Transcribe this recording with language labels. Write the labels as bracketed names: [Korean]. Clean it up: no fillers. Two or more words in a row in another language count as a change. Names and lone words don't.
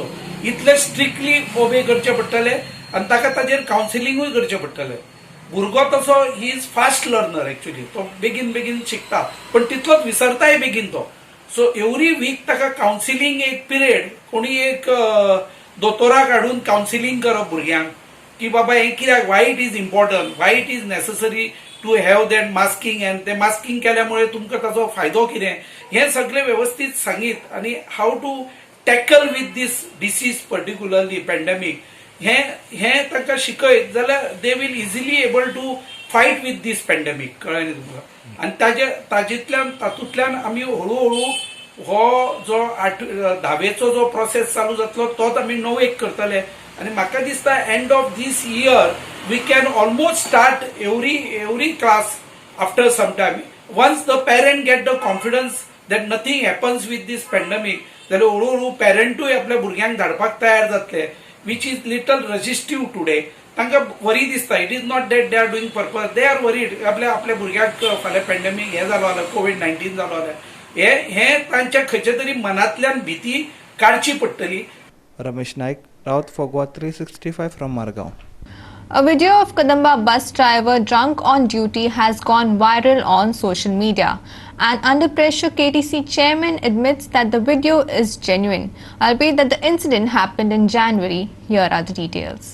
[Konkani] इतले स्ट्रिक्टली ओबे करचे पडटले आनी ताका ताजेर कावन्सिलिंगूय करचें पडटलें. भुरगो तसो [English] he is fast learner actually. [Konkani] तो बेगीन शिकता पण तितलोच विसरताय बेगीन तो. [English] so every week [Konkani] ताका कावन्सिलिंग एक पिरियड कोणी एक दोतोराक हाडून कावन्सिलिंग करप भुरग्यांक की बाबा हें कित्याक [English] why it is important, why it is necessary to have that masking and [Konkani] ते मास्किंग केल्यामुळे तुमकां ताचो फायदो कितें हें सगळें वेवस्थीत सांगीत आनी [English] how to tackle with this disease particularly pandemic [Konkani] हें तांकां शिकयत जाल्यार [English] they will easily able to fight with this pandemic. [Konkani] कळ्ळें न्ही तुमकां. आनी तातूंतल्यान आमी हळू हो जो 10वेचो जो प्रोसेस चालू जातलो तोच आमी 9वेक करतले. आनी म्हाका दिसता [English] end of this year we can almost start every class after some time. once the parent get the confidence that nothing happens with this pandemic [Konkani] जाल्यार हळू पेरंटूय आपल्या भुरग्यांक धाडपाक तयार जातले, [English] which is little resistive today. [Konkani] तांकां वरी दिसता. [English] it is not that they are doing purpose, they are worried. [Konkani] आपल्या भुरग्याक फाल्यां पॅन्डेमीक हें जालो जाल्यार COVID-19 जालो जाल्यार हें तांच्या खंयच्या तरी मनांतल्यान भीती काडची पडटली. रमेश नायक, रावत [English] for Goa 365 from Margaon. A video of Kadamba bus driver drunk on duty has gone viral on social media. And under pressure, KTC chairman admits that the video is genuine, albeit that the incident happened in January. Here are the details.